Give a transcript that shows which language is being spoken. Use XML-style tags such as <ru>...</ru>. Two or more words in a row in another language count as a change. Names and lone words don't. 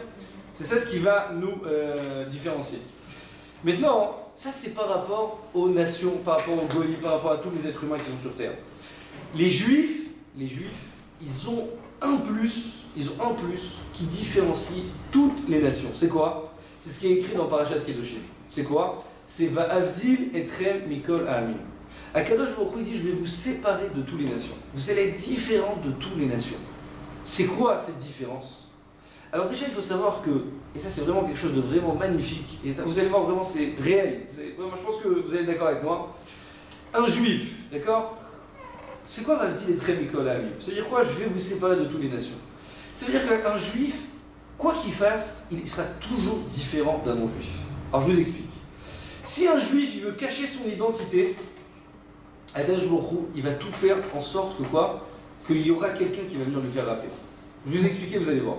<fr>C'est ça ce qui va nous différencier. Maintenant, ça c'est par rapport aux nations, par rapport aux goïs, par rapport à tous les êtres humains qui sont sur Terre. Les juifs, ils ont un plus qui différencie toutes les nations. C'est quoi? C'est ce qui est écrit dans Parashat Kedoshim. C'est quoi?</fr> <he>C'est ואבדיל אתכם מכל העמים. הקדוש ברוך הוא</he> <fr>dit, je vais vous séparer de toutes les nations. Vous allez être différents de toutes les nations. C'est quoi cette différence? Alors déjà, il faut savoir que, et ça c'est vraiment quelque chose de vraiment magnifique, et ça vous allez voir vraiment c'est réel. Moi je pense que vous allez être d'accord avec moi. Un juif, d'accord? C'est quoi</fr> <he>ואבדיל אתכם מכל העמים?</he> <fr>Ça veut dire quoi? Je vais vous séparer de toutes les nations. Ça veut dire qu'un juif, quoi qu'il fasse, il sera toujours différent d'un non-juif. Alors je vous explique. Si un juif il veut cacher son identité,</fr> <he>הקדוש ברוך הוא,</he> <fr>il va tout faire en sorte que quoi? Qu'il y aura quelqu'un qui va venir lui faire rappeler. Je vais vous expliquer, vous allez voir.</fr>